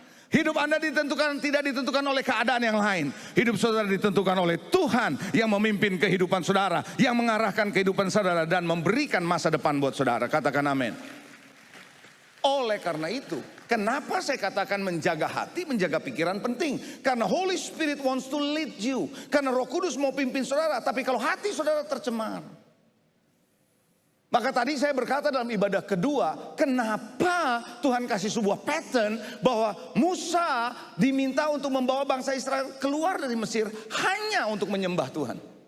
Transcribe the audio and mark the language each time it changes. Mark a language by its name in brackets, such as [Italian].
[Indonesian] Hidup Anda tidak ditentukan oleh keadaan yang lain. Hidup saudara ditentukan oleh Tuhan yang memimpin kehidupan saudara, yang mengarahkan kehidupan saudara dan memberikan masa depan buat saudara. Katakan amin. Oleh karena itu, kenapa saya katakan menjaga hati, menjaga pikiran penting? Karena [English] Holy Spirit wants to lead you. [Indonesian] Karena Roh Kudus mau pimpin saudara. Tapi kalau hati saudara tercemar, maka tadi saya berkata dalam ibadah kedua, kenapa Tuhan kasih sebuah pattern bahwa Musa diminta untuk membawa bangsa Israel keluar dari Mesir hanya untuk menyembah Tuhan.